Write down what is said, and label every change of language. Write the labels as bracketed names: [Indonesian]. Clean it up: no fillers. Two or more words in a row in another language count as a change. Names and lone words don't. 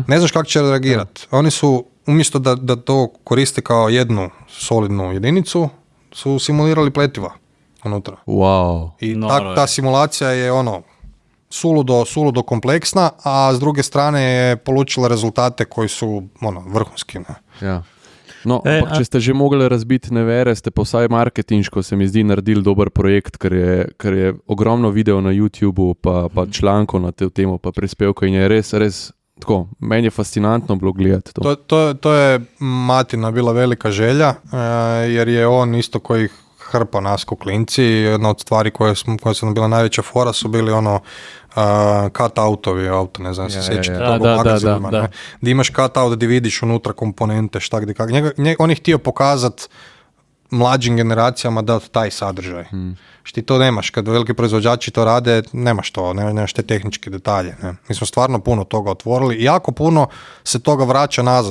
[Croatian] ne znaš kako će reagirati. Oni su, umjesto da to koriste kao jednu solidnu jedinicu, su simulirali pletiva unutra. Wow. I ta simulacija je suludo kompleksna, a s druge strane je polučila rezultate koji su vrhunski. Ne? [Slovenian] Ja. No, ampak če ste že mogli razbiti nevere, ste pa vsaj marketinško, se mi zdi, naredili dober projekt, ker je ogromno video na YouTubeu, pa člankov na to temo, pa prispevkov in je res tako, meni je fascinantno bilo gledati to. [Croatian] To je Matina bila velika želja, jer je on isto koji hrpa nas ko klinci. Jedna od stvari koje su nam bila najveća fora su bili cut autovi, ne znam se sjećate toga u magazima. Da. Gdje imaš [English] cut out [Croatian] gdje vidiš unutra komponente, šta gdje kako. On je htio pokazati mlađim generacijama da taj sadržaj. Što ti to nemaš, kad veliki proizvođači to rade, nemaš to, nemaš te tehničke detalje. Ne. Mi smo stvarno puno toga otvorili i jako puno se toga vraća nazad.